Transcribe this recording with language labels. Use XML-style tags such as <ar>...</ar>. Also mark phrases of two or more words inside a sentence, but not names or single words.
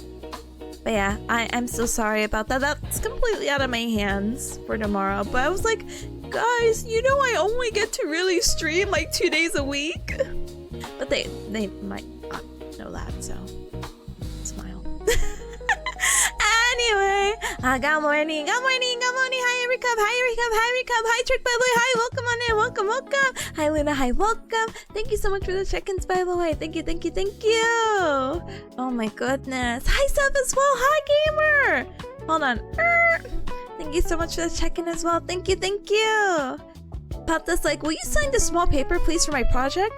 <en>But yeah, I'm so sorry about that. That's completely out of my hands for tomorrow. But I was like, guys, I only get to really stream like 2 days a week. But they might not know that, so smile. Anyway, good morning. Hi, Recub. Hi, Trick, by the way. Hi, welcome on in. Welcome. Hi, Luna. Hi, welcome. Thank you so much for the check-ins, by the way. Thank you. Oh my goodness. Hi, Seth as well. Hi, gamer. Hold on. Thank you so much for the check-in as well. Thank you. Papa's like, will you sign this small paper, please, for my project?</en>